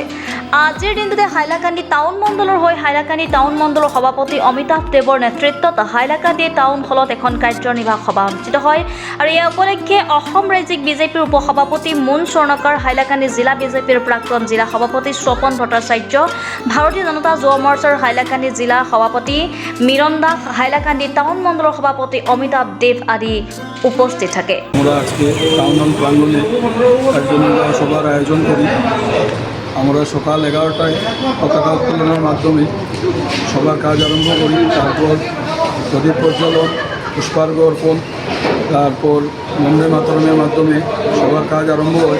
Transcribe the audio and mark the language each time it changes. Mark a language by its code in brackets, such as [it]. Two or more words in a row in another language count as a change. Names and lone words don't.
[as] আজিৰ দিনটোতে হাইলাকান্দি টাউন মণ্ডলৰ হৈ হাইলাকান্দি টাউন মণ্ডলৰ সভাপতি অমিতাভ দেৱৰ নেতৃত্বত হাইলাকান্দি টাউন হলত এখন কাৰ্যনিৰ্বাহক সভা অনুষ্ঠিত হয় আৰু এই উপলক্ষে অসম ৰাজ্যিক বিজেপিৰ উপসভাপতি মুন স্বৰ্ণকাৰ, হাইলাকান্দি জিলা বিজেপিৰ প্ৰাক্তন জিলা সভাপতি স্বপন ভট্টাচাৰ্য, ভাৰতীয় জনতা যুৱ মৰ্চাৰ হাইলাকান্দি জিলা সভাপতি মিৰণ দাস, হাইলাকান্দি টাউন মণ্ডলৰ সভাপতি অমিতাভ দেৱ আদি উপস্থিত থাকে। [bn] আমরা আজকে টাউন হল প্রাঙ্গণে কার্যনির্বাহী সভার আয়োজন করি। আমরা সকাল 11টায় পতাকা উত্তোলনের মাধ্যমে সবার কাজ আরম্ভ করি। তারপর প্রদীপ প্রজ্বলন, পুষ্পার্ঘ অর্পণ, তারপর বন্দে মাতরমের মাধ্যমে সবার কাজ আরম্ভ হয়।